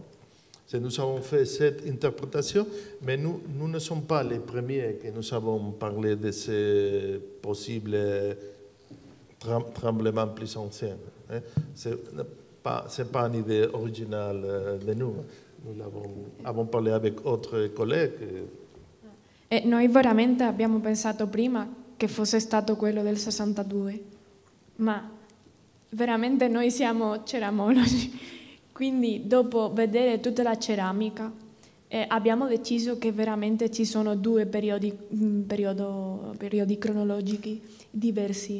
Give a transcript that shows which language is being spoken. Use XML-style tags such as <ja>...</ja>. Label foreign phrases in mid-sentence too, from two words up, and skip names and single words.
<fr>Nous avons fait cette interprétation, mais nous ne sommes pas les premiers que nous avons parlé de ces possibles tremblements plus anciens. Ce n'est pas une idée originale de nous. Nous avons parlé avec d'autres collègues.</fr> <it>Noi veramente abbiamo pensato prima che fosse stato quello del 62, ma veramente noi siamo ceramologi. Quindi dopo vedere tutta la ceramica abbiamo deciso che veramente ci sono due periodi cronologici diversi.</it>